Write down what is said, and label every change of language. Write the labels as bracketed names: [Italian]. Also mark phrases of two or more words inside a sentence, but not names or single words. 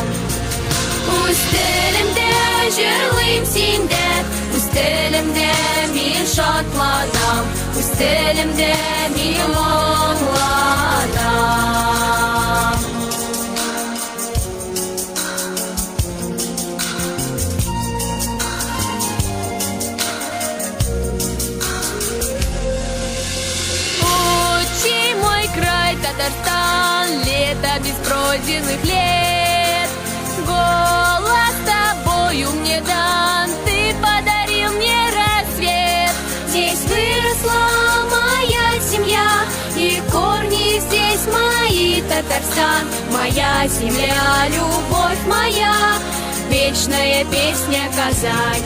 [Tatar] Үз телемдә җырлыйм синдә, үз телемдә мин шатланам, үз телемдә мин моңланам. [Russian] Татарстан, лето без пройденных лет. Голос тобою мне дан, ты подарил мне рассвет. Здесь выросла моя семья, и корни здесь мои. Татарстан, моя земля, любовь моя, вечная песня Казань.